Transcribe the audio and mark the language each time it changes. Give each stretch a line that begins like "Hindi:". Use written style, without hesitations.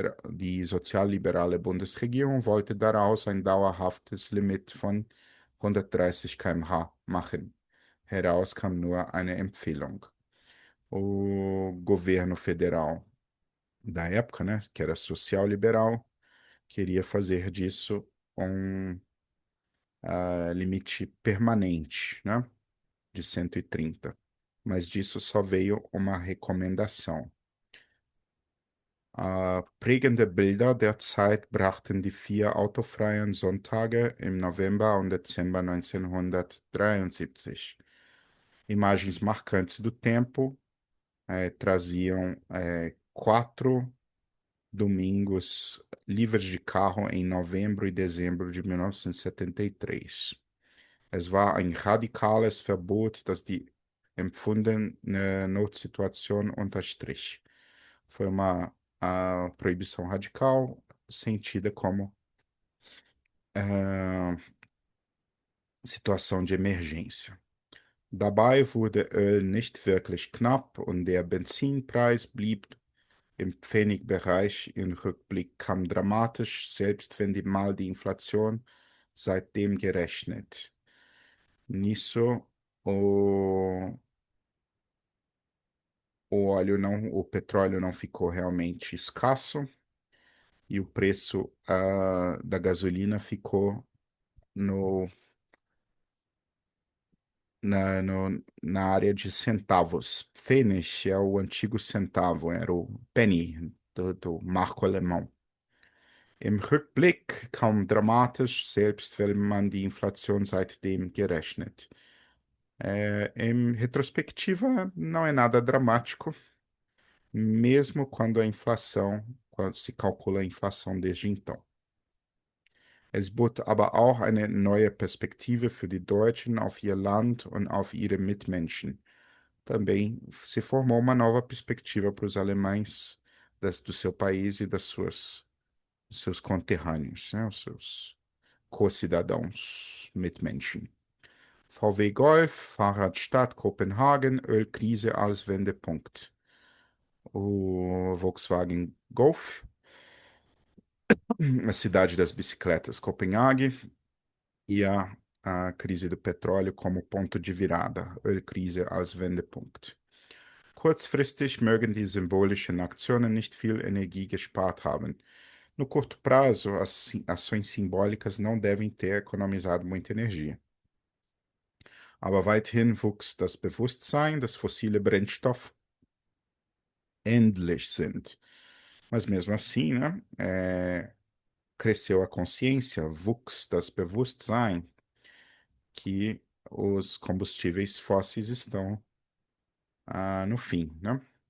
German: Die sozialliberale Bundesregierung wollte daraus ein dauerhaftes Limit von 130 km/h machen. Heraus kam nur eine Empfehlung.
Portuguese: O governo federal da época, né, que era social-liberal, queria fazer disso um limite permanente, né, de 130. Mas disso só veio uma recomendação.
German: Prägende Bilder der Zeit brachten die 4 autofreien Sonntage im November und Dezember 1973.
Portuguese: Imagens marcantes do tempo traziam 4 domingos livres de carro em novembro e dezembro de 1973.
German: Es war ein radikales Verbot, das die empfundene Notsituation unterstrich.
Portuguese: Foi uma proibição radical, sentida como situação de emergência.
German: Dabei wurde Öl nicht wirklich knapp und der Benzinpreis blieb im Pfennigbereich. Im Rückblick kam dramatisch, selbst wenn mal die Inflation seitdem gerechnet.
Portuguese: Nisso, o petróleo não ficou realmente escasso e o preço da gasolina ficou no, na área de centavos. Pfennig é o antigo centavo, era o penny do marco alemão.
German: Im Rückblick kaum dramatisch, selbst wenn man die Inflation seitdem gerechnet.
Portuguese: Em retrospectiva, não é nada dramático, mesmo quando se calcula a inflação desde então.
German: Es bot aber auch eine neue Perspektive für die Deutschen auf ihr Land und auf ihre Mitmenschen.
Portuguese: Também se formou uma nova perspectiva para os alemães do seu país e dos seus conterrâneos, né, os seus co-cidadãos, Mitmenschen.
German: VW Golf, Fahrradstadt Kopenhagen, Ölkrise als Wendepunkt.
Portuguese: O Volkswagen Golf, a cidade das bicicletas Copenhague e a crise do petróleo como ponto de virada,
German: Ölkrise als Wendepunkt. Kurzfristig mögen die symbolischen Aktionen nicht viel Energie gespart haben.
Portuguese: No curto prazo, as ações simbólicas não devem ter economizado muita energia.
German: Aber weithin wuchs das Bewusstsein, dass fossile Brennstoffe endlich sind.
Portuguese: Mas mesmo assim, né, cresceu a consciência,
German: wuchs das Bewusstsein,
Portuguese: que os combustíveis fósseis estão no fim, né?